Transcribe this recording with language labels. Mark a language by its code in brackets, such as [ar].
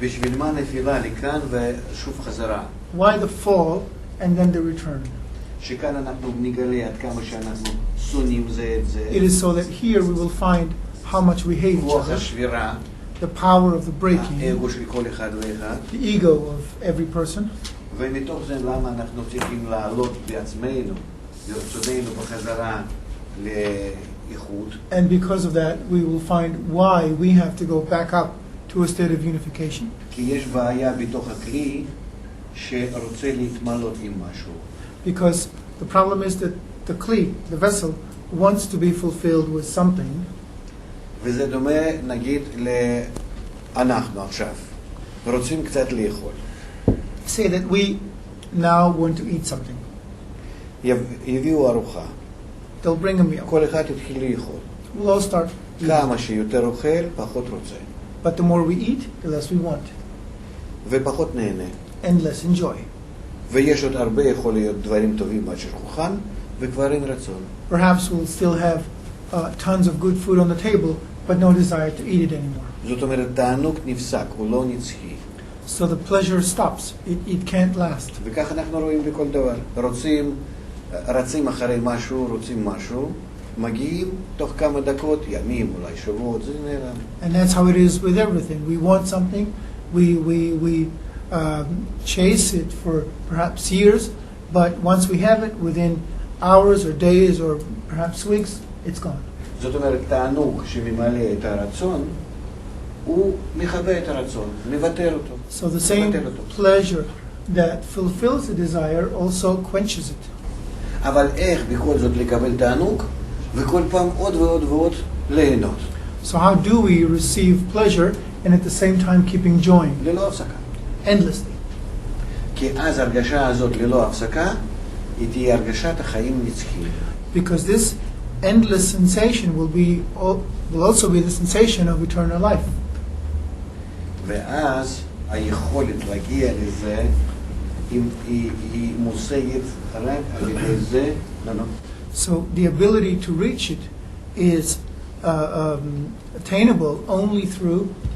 [he] בשביל מה נפילה לכאן ושוב חזרה? [en] Why the fall and then the return? [he] שכאן אנחנו נגלה עד כמה שאנחנו שונאים זה את זה. [en] It is so that here we will find how much we hate each [he] כוח [en] other, [he] השבירה, [en] the power of the breaking, [he] האגו של כל אחד ואחד. [en] the ego of every person. [he] ומתוך זה למה אנחנו צריכים לעלות בעצמנו, ברצוננו בחזרה לאיחוד. [en] And because of that, we will find why we have to go back up to a state of unification. [he] כי יש בעיה בתוך הכלי שרוצה להתמלות עם משהו. [en] Because the problem is that the kli, the vessel, wants to be fulfilled with something. [he] וזה דומה, נגיד, אנחנו עכשיו. רוצים קצת לאכול. [en] Say that we now want to eat something. [he] יביאו ארוחה. [en] They'll bring a meal. [he] כל אחד יתחיל לאכול. [en] We'll all start eating. [he] כמה שיותר אוכל, פחות רוצה. [en] But the more we eat, the less we want. [he] ופחות נהנה. [en] And less enjoy. [he] ויש עוד הרבה יכול להיות דברים טובים על שולחן, וכבר אין רצון. [en] Perhaps we'll still have tons of good food on the table, but no desire to eat it anymore. [he] זאת אומרת, תענוג נפסק, הוא לא נצחי. [en] So the pleasure stops. It can't last. [he] וכך אנחנו רואים בכל דבר. רצים אחרי משהו, רוצים משהו, מגיעים תוך כמה דקות, ימים, אולי שבועות, זה נעלם. [en] And that's how it is with everything. We want something, we chase it for perhaps years, but once we have it, within hours or days or perhaps weeks, it's gone. [he] זאת אומרת, תענוג שממלא את הרצון, הוא מכבה את הרצון, מבטל אותו. [en] So the same pleasure that fulfills the desire also quenches it. [he] אבל איך בכל זאת לקבל תענוג, וכל פעם עוד ועוד ועוד ליהנות? [en] So how do we receive pleasure and at the same time keep enjoying [he] ללא הפסקה. [en] endlessly? [he] כי אז הרגשה הזאת ללא הפסקה, היא תהיה הרגשת החיים נצחיים. [en] Because this endless sensation will also be the sensation of eternal life. [he] ואז היכולת להגיע לזה, היא מושגת רק על ידי זה. [en] So the ability to reach it is attainable only through